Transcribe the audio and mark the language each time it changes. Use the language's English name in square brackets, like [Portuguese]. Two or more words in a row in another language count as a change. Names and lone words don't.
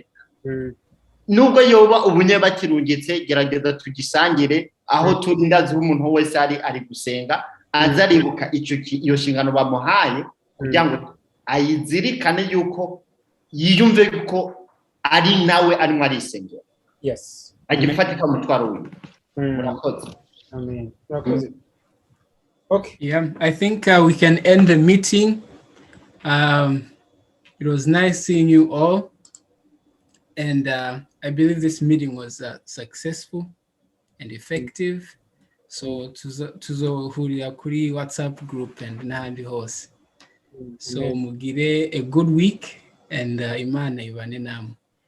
[Rundi] Nubwo yoba ubunye bakirungitse gerageza tugisangire aho turi ndazi umuntu wese ari gusenga azaribuka iyo shingano bamuhaye kugira ngo ayizirikane yuko yiyumve yuko ari nawe arimo arisengera. Yes. Agifatika mutwaro we. Murakoze. Amen. Murakoze. Okay. [English] Yeah, I think we can end the meeting. It was nice seeing you all, and I believe this meeting was successful and effective. [Rundi] so tuzohurira kuri WhatsApp group and n'ahandi hose. So mugire [English] a good week and [Rundi] Imana ibane namwe.